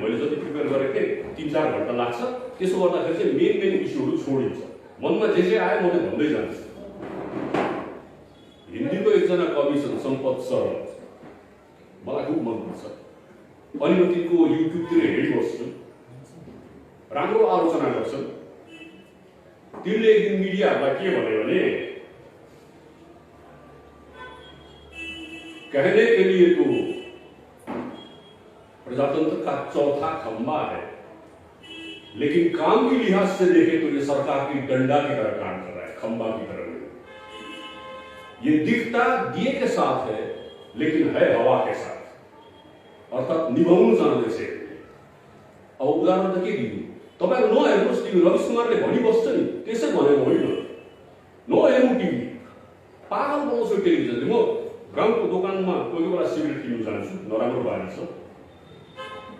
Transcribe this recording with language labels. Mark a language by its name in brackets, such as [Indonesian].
[Nepali] मैले जति प्रिपेयर गरेको थिएँ 3-4 घन्टा लाग्छ। त्यसो गर्दाखेरि चाहिँ मेन इस्युहरू छोडिन्छ। मनमा जे आयो म भन्दै जान्छु। हिन्दीको एकजना कवि छन् सम्पत सर, मलाई खुब मनपर्छ। अनि म तिनको युट्युबतिर हेरिबस्छु, राम्रो आलोचना गर्छन्। तिनले एक दिन मिडियाहरूलाई के भन्यो भने [Hindi] कहने के लिए तो प्रजातंत्र का चौथा खंबा है, लेकिन काम की लिहाज से देखें तो ये सरकार की डंडा की तरह काम कर रहा है, खंबा की तरह नहीं। ये दिखता दिए के साथ है लेकिन है हवा के साथ, [Nepali] अर्थात निभाउनु जाँदैछ। अब उदाहरण त के दिनु, तपाईहरु नहेर्नुस् टिभी, रविश कुमारले भनिबस्छ नि, त्यसै भनेको होइन। नहेर्नु टिभी, पागल बनाउँछ टेलिभिजनले। म गाउँको दोकानमा कोही बेला सिगरेट किन्नु जान्छु, नराम्रो बानी छ।